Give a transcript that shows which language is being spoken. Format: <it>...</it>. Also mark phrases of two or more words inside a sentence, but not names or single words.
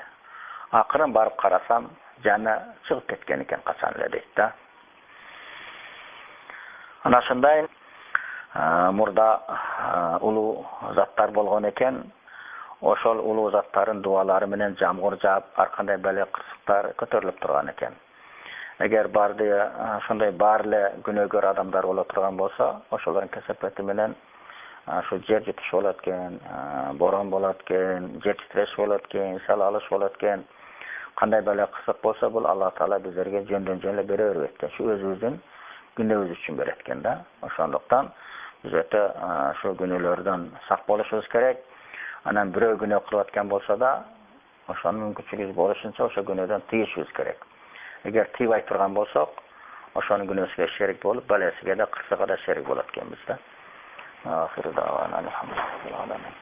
<ky>Акырын барып карасам жаны чыгып кеткен экен качан эле дейди да. Ана шундай мурда улу заттар болгон экен, ошол улу заттардын дуалары менен жамгыр жагып аркандай бале кырсыктар көтөрүлүп турган экен. Эгер барды ошондой бар эле күнөөкөр адамдар боло турган болсо, ошолордун кесепети менен şu жер жутуш болот экен, борон болот экен, жер титреш болот экен, сел алыш болот экен. Кандай бале кырсык болсо, бул Алла Таала биздерге жөндөн жөн эле бере бербейт. Şu өзүбүздүн күнөөбүз үчүн берет экен да. Ошондуктан биз өтө şu күнөөлөрдөн сак болушубуз керек. Анан бирөө күнөө кылып аткан болсо да, ошонун мүмкүнчүлүгү болушунча ошо күнөөдөн тыйышыбыз керек. Эгер тыйбай турган болсок, ошонун күнөөсүгө шерик болуп, балесиге да кырсыгына да шерик болот экенбиз да.</ky> <ar>آخر دعوانا الحمد لله.</ar>